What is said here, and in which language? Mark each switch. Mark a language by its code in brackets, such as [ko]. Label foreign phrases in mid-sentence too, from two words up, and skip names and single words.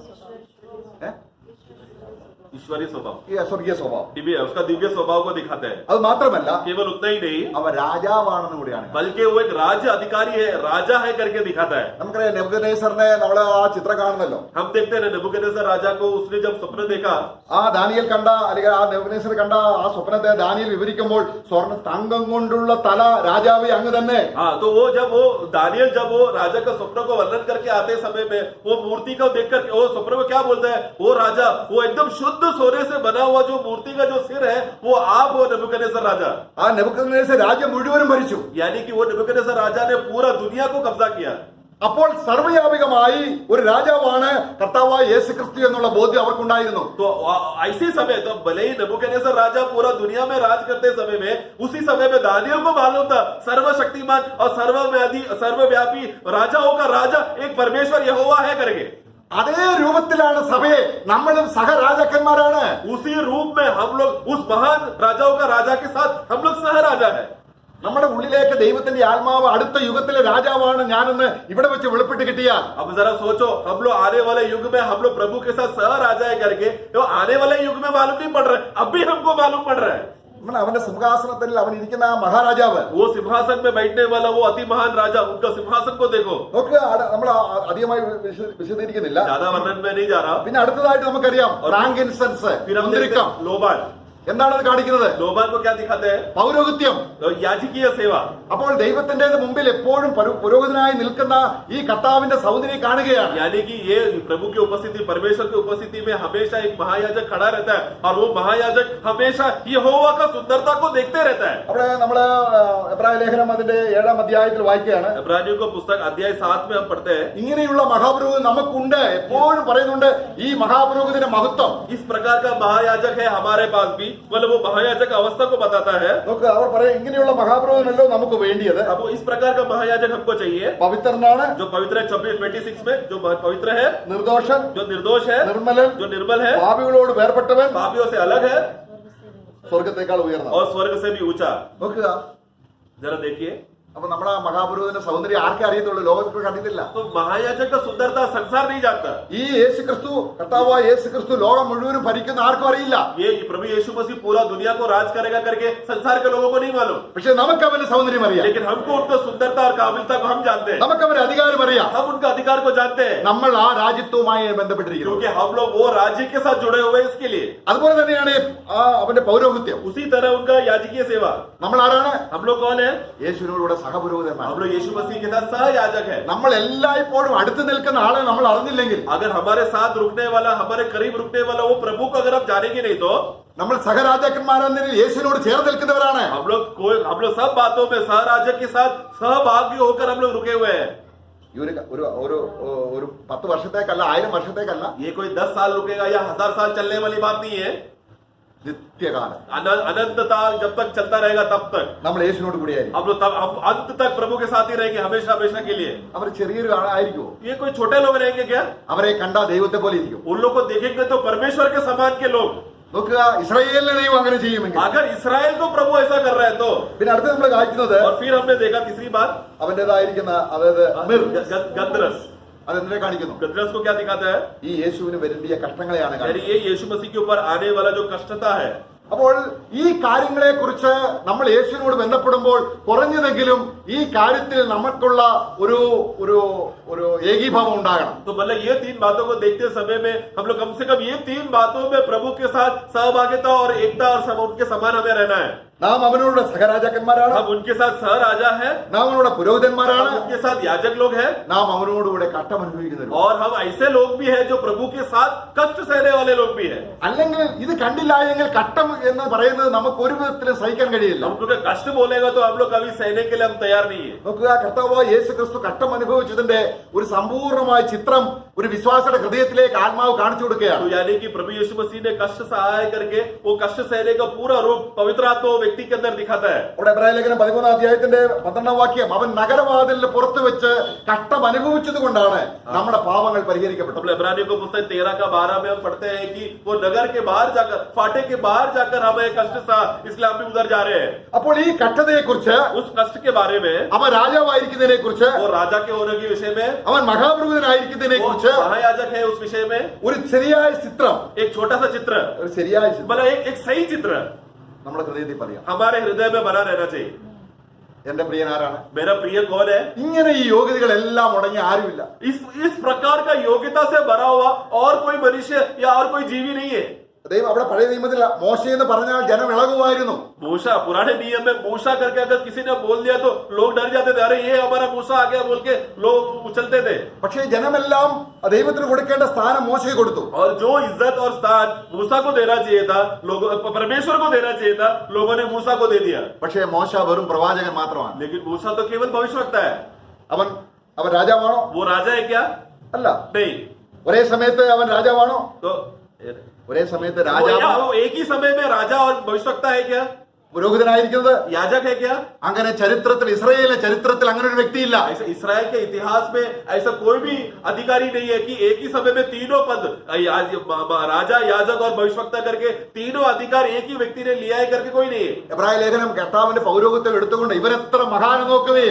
[hi] ഏ? ईश्वरीय स्वभाव, [ml] ഈ സ്വർഗീയ സ്വഭാവം. [hi] दिव्य, उसका दिव्य स्वभाव को दिखाता है. [ml] അത് മാത്രമല്ല [hi] केवल उतना ही नहीं, [ml] അവ രാജാവാണെന്ന് കൂടിയാണ്. [hi] बल्कि वो एक राज्य अधिकारी है, राजा है करके दिखाता है. [ml] നമുക്കറിയാം നെബൂഖദ്നേസറിനെ നമ്മള് ആ ചിത്രം കാണുന്നല്ലോ. [hi] हम देखते हैं नेबूखदनेस्सर राजा को उसने जब स्वप्न देखा, [ml] ആ ദാനിയേൽ കണ്ട അല്ലെങ്കിൽ ആ നെബൂഖദ്നേസർ കണ്ട ആ സ്വപ്നത്തെ ദാനിയേൽ വിവരിക്കുമ്പോൾ സ്വർണ്ണ തങ്കം കൊണ്ടുള്ള തല രാജാവ് അങ്ങ് തന്നെ. [hi] हाँ, तो वो दानियल जब वो राजा का स्वप्न को वर्णन करके आते समय में वो मूर्ति को देखकर वो स्वप्न में क्या बोलता है? वो राजा, वो एकदम शुद्ध सोने से बना हुआ जो मूर्ति का जो सिर है वो आप हो नेबूखदनेस्सर राजा. [ml] ആ നെബൂഖദ്നേസർ രാജ്യം മുഴുവനും ഭരിച്ചു. [hi] यानी कि वो नेबूखदनेस्सर राजा ने पूरा दुनिया को कब्जा किया. [ml] അപ്പോൾ സർവ്വവ്യാപികമായി ഒരു രാജാവാണ് കർത്താവായ യേശുക്രിസ്തു എന്നുള്ള ബോധ്യം അവർക്കുണ്ടായിരുന്നു. [hi] तो ऐसे समय तो भले ही नेबूखदनेस्सर राजा पूरा दुनिया में राज करते समय में उसी समय में दानियल को मालूम था सर्वशक्तिमान और सर्वव्यापी राजाओं का राजा एक परमेश्वर यहोवा है करके. [ml] അതേ രൂപത്തിലാണ് സഭയെ നമ്മളും സഹരാജാക്കന്മാരാണ്. [hi] उसी रूप में हम लोग उस महान राजाओं का राजा के साथ हम लोग सह राजा है. [ml] നമ്മുടെ ഉള്ളിലേക്ക് ദൈവത്തിന്റെ ആത്മാവ് അടുത്ത യുഗത്തിലെ രാജാവാണ് ഞാനെന്ന് ഇവിടെ വെച്ച് വെളിപ്പെട്ട് കിട്ടിയാൽ [hi] अब जरा सोचो, हम लोग आने वाले युग में हम लोग प्रभु के साथ सह राजा है करके, तो आने वाले युग में मालूम नहीं पड़ रहा है, अब भी हमको मालूम पड़ रहा है. [ml] അവന്റെ സിംഹാസനത്തിൽ അവൻ ഇരിക്കുന്ന ആ മഹാരാജാവ് [hi] वो सिंहासन में बैठने वाला वो अति महान राजा, उनका सिंहासन को देखो. [ml] നോക്ക്, നമ്മൾ അധികമായി വിശദീകരിക്കുന്നില്ല. [hi] ज्यादा वर्णन में नहीं जा रहा. [ml] പിന്നെ അടുത്തതായിട്ട് നമുക്കറിയാം ഫ്രാങ്കിൻസെൻസ്, [hi] फिर हम [ml] മുന്തിരിക്കം. [hi] देखते हैं लोबान. [ml] എന്താണ് അത് കാണിക്കുന്നത്? [hi] लोबान को क्या दिखाते हैं? [ml] പൗരോഹിത്യം. [hi] याजकीय सेवा. [ml] അപ്പോൾ ദൈവത്തിന്റേത് മുമ്പിൽ എപ്പോഴും പുരോഹിതനായി നിൽക്കുന്ന ഈ കർത്താവിന്റെ സൗന്ദര്യം കാണുകയാണ്. [hi] यानी कि ये प्रभु की उपस्थिति, परमेश्वर की उपस्थिति में हमेशा एक महायाजक खड़ा रहता है और वो महायाजक हमेशा यहोवा का सुंदरता को देखते रहता है. [ml] അവിടെ നമ്മള് എബ്രായ ലേഖനം അതിന്റെ 7-ാം അധ്യായത്തിൽ വായിക്കുകയാണ്. [hi] इब्रानियों को पुस्तक अध्याय 7 में हम पढ़ते हैं, [ml] ഇങ്ങനെയുള്ള മഹാപുരോഹിതൻ നമുക്കുണ്ട്. എപ്പോഴും പറയുന്നുണ്ട് ഈ മഹാപുരോഹിതന്റെ മഹത്വം. [hi] इस प्रकार का महायाजक है हमारे पास भी, मतलब वो महायाजक अवस्था को बताता है. [ml] നോക്ക്, അവർ പറയും ഇങ്ങനെയുള്ള മഹാപുരോഹിതനല്ലോ നമുക്ക് വേണ്ടിയത്. [hi] अब इस प्रकार का महायाजक हमको चाहिए [ml] പവിത്രനാണ്, [hi] जो पवित्र है. 26 में जो पवित्र है, [ml] നിർദോഷൻ, [hi] जो निर्दोष है, [ml] നിർമ്മലൻ, [hi] जो निर्मल है, [ml] പാപികളോട് വേർപെട്ടവൻ, [hi] पापियों से अलग है [ml] സ്വർഗത്തെക്കാൾ ഉയർന്ന. [hi] और स्वर्ग से भी ऊंचा. [ml] നോക്കുക, [hi] जरा देखिए, [ml] അപ്പൊ നമ്മളെ മഹാപുരോഹിതന്റെ സൗന്ദര്യം ആർക്കേ അറിയത്തുള്ളൂ, ലോകത്തിൽ കണ്ടിട്ടില്ല. [hi] तो महायाजक का सुंदरता संसार नहीं जानता. [ml] ഈ യേശുക്രിസ്തു, കർത്താവായ യേശുക്രിസ്തു ലോകം മുഴുവനും ഭരിക്കുന്ന ആർക്കും അറിയില്ല. [hi] ये प्रभु यीशु मसीह पूरा दुनिया को राज करेगा करके संसार के लोगों को नहीं मालूम, [ml] പക്ഷെ നമുക്ക് അവന്റെ സൗന്ദര്യം അറിയാം. [hi] लेकिन हमको उनका सुंदरता और काबिलता को हम जानते हैं. [ml] നമുക്ക് അവന്റെ അധികാരം അറിയാം. [hi] हम उनका अधिकार को जानते हैं [ml] നമ്മൾ ആ രാജ്യത്വവുമായി ബന്ധപ്പെട്ടിരിക്കുന്നു. [hi] क्योंकि हम लोग वो राज्य के साथ जुड़े हुए हैं. इसके लिए [ml] അതുപോലെ തന്നെയാണ് ആ അവന്റെ പൗരോഹിത്യം. [hi] उसी तरह उनका याजकीय सेवा. [ml] നമ്മൾ ആരാണ്? [hi] हम लोग कौन है? [ml] യേശുവിനോടുകൂടെ സഹപുരോഹിതന്മാർ. [hi] हम लोग यीशु मसीह के साथ सह याजक है. [ml] നമ്മൾ എല്ലായ്പ്പോഴും അടുത്ത് നിൽക്കുന്ന ആളെ നമ്മൾ അറിഞ്ഞില്ലെങ്കിൽ, [hi] अगर हमारे साथ रुकने वाला, हमारे करीब रुकने वाला वो प्रभु को अगर हम जानेंगे नहीं तो [ml] നമ്മൾ സഹരാജാക്കന്മാരെന്നതിൽ യേശുവിനോട് ചേർന്ന് നിൽക്കുന്നവരാണ്. [hi] हम लोग सब बातों में सह राजक के साथ सहभागी होकर हम लोग रुके हुए हैं. [ml] ഈ ഒരു 10 വർഷത്തേക്കല്ല, 1000 വർഷത്തേക്കല്ല, [hi] ये कोई 10 साल रुकेगा या 1000 साल चलने वाली बात नहीं है. [ml] നിത്യകാലം [hi] अनंतता जब तक चलता रहेगा तब तक [ml] നമ്മൾ യേശുവിനോട് കൂടിയായിരിക്കും. [hi] हम लोग तब हम अंत तक प्रभु के साथ ही रहेंगे, हमेशा हमेशा के लिए. [ml] അവർ ചെറിയൊരു ആളായിരിക്കുമോ? [hi] ये कोई छोटे लोग रहेंगे क्या? [ml] അവരെ കണ്ടാ ദൈവത്തെ പോലെ ഇരിക്കും. [hi] उन लोग को देखेंगे तो परमेश्वर के समान के लोग. [ml] നോക്കുക, ഇസ്രായേലിനെ ദൈവം അങ്ങനെ ചെയ്യുമെങ്കിൽ. [hi] अगर इसराइल को प्रभु ऐसा कर रहा है तो. [ml] പിന്നെ അടുത്ത് നമ്മൾ കാണിക്കുന്നത് [hi] और फिर हमने देखा तीसरी बात, [ml] അവന്റേതായിരിക്കുന്ന അതായത് മിർ, [hi] गंधरस. [ml] അതെന്തിനെ കാണിക്കുന്നു? [hi] गंधरस को क्या दिखाता है? [ml] ഈ യേശുവിന് വരുന്ന കഷ്ടങ്ങളെയാണ് [hi] यानी [ml] കാണിക്കുന്നത്. [hi] ये यीशु मसीह के ऊपर आने वाला जो कष्टता है. [ml] അപ്പോൾ ഈ കാര്യങ്ങളെ കുറിച്ച് നമ്മൾ യേശുവിനോട് ബന്ധപ്പെടുമ്പോൾ കുറഞ്ഞതെങ്കിലും ഈ കാര്യത്തിൽ നമുക്കുള്ള ഒരു ഒരു ഒരു ഏകീഭാവം ഉണ്ടാകണം. [hi] तो मतलब ये 3 बातों को देखते समय में हम लोग कम से कम ये 3 बातों में प्रभु के साथ सहभागिता और एकता और उनके समान हमें रहना है. [ml] നാം അവനോട് സഹരാജാക്കന്മാരാണ്, [hi] हम उनके साथ सह राजा है, [ml] നാം അവനോട് പുരോഹിതന്മാരാണ്, [hi] हम उनके साथ याजक लोग हैं, [ml] നാം അവനോടുകൂടെ കഷ്ടം അനുഭവിക്കുന്നവരും. [hi] और हम ऐसे लोग भी हैं जो प्रभु के साथ कष्ट सहने वाले लोग भी हैं. [ml] അല്ലെങ്കിൽ ഇത് കണ്ടില്ല എങ്കിൽ കഷ്ടം എന്ന് പറയുന്നത് നമുക്ക് ഒരു വിധത്തിലും സഹിക്കാൻ കഴിയില്ല. [hi] हम क्योंकि कष्ट बोलेगा तो हम लोग कभी सहने के लिए हम तैयार तैयार नहीं है। [ml] നോക്കുക, കർത്താവായ യേശു ക്രിസ്തു കഷ്ടം അനുഭവിച്ചതിന്റെ ഒരു സമ്പൂർണ്ണമായ ചിത്രം ഒരു വിശ്വാസിയുടെ ഹൃദയത്തിലേക്ക് ആത്മാവ് കാണിച്ചു കൊടുക്കുകയാണ്. [hi] तो यानी कि प्रभु यीशु मसीह ने कष्ट सहाय करके वो कष्ट सहने का पूरा रूप पवित्र आत्मा वो व्यक्ति के अंदर दिखाता है। [ml] അവിടെ എബ്രായ ലേഖനം 13 അധ്യായത്തിന്റെ 12 വാക്യം, അവൻ നഗരവാതിലിന് പുറത്ത് വെച്ച് കഷ്ടം അനുഭവിച്ചത് കൊണ്ടാണ് നമ്മുടെ പാപങ്ങൾ പരിഹരിക്കപ്പെട്ടത്. [hi] अपने इब्रानियों को पुस्तक 13 का 12 में हम पढ़ते हैं कि वो नगर के बाहर जाकर, फाटे के बाहर जाकर हमें कष्ट सा इसलिए हम भी उधर जा रहे हैं। [ml] അപ്പോൾ ഈ കഷ്ടതയെ കുറിച്ച്, [hi] उस कष्ट के बारे में, [ml] അവൻ രാജാവായിരിക്കുന്നതിനെ കുറിച്ച്, [hi] वो राजा के होने के विषय में, [ml] അവൻ മഹാപുരോഹിതനായിരിക്കുന്നതിനെ [hi] वो [ml] കുറിച്ച് [hi] महायाजक है उस विषय में [ml] ഒരു ശരിയായ ചിത്രം, [hi] एक छोटा सा चित्र, [ml] ഒരു ശരിയായ ചിത്രം [hi] मतलब एक सही चित्र [ml] നമ്മുടെ ഹൃദയത്തിൽ പറയാം. [hi] हमारे हृदय में बना रहना चाहिए। [ml] എന്റെ പ്രിയനാരാണ്? [hi] मेरा प्रिय कौन है? [ml] ഇങ്ങനെ ഈ യോഗ്യതകളെല്ലാം ഉടങ്ങി ആരുമില്ല. [hi] इस प्रकार का योग्यता से भरा हुआ और कोई मनुष्य या और कोई जीवी नहीं है। [ml] ദൈവം അവിടെ പഴയ നിയമത്തിൽ മോശ എന്ന് പറഞ്ഞാൽ ജനം ഇളകുമായിരുന്നു. [hi] मूसा, पुराने नियम में मूसा करके अगर किसी ने बोल दिया तो लोग डर जाते थे, अरे ये हमारा मूसा आ गया बोल के लोग उछलते थे। [ml] പക്ഷേ ജനമെല്ലാം ദൈവത്തിന് കൊടുക്കേണ്ട സ്ഥാനം മോശയ്ക്ക് കൊടുത്തു. [hi] और जो इज्जत और स्थान मूसा को देना चाहिए था, लोगों परमेश्वर को देना चाहिए था, लोगों ने मूसा को दे दिया। [ml] പക്ഷേ മോശ വെറും പ്രവാചകൻ മാത്രമാണ്. [hi] लेकिन मूसा तो केवल भविष्यवक्ता है। [ml] അവൻ രാജാവാണോ? [hi] वो राजा है क्या? [ml] അല്ല. [hi] नहीं। [ml] ഒരേ സമയത്ത് അവൻ രാജാവാണോ? [hi] तो [ml] ഒരേ സമയത്ത് [hi] वो [ml] രാജാവ് [hi] एक ही समय में राजा और भविष्यवक्ता है क्या? [ml] പുരോഹിതനായിരിക്കുന്നത്? [hi] याजक है क्या? [ml] അങ്ങനെ ചരിത്രത്തിൽ, ഇസ്രായേലിലെ ചരിത്രത്തിൽ അങ്ങനെ ഒരു വ്യക്തിയില്ല. [hi] ऐसा इसराइल के इतिहास में ऐसा कोई भी अधिकारी नहीं है कि एक ही समय में तीनों पद, राजा, याजक और भविष्यवक्ता करके तीनों अधिकार एक ही व्यक्ति ने लिया है करके कोई नहीं है। [ml] എബ്രായ ലേഖനം കർത്താവിന്റെ പൗരോഹിത്യം എടുത്തുകൊണ്ട് ഇവരെത്ര മഹാന് നോക്കുകയും,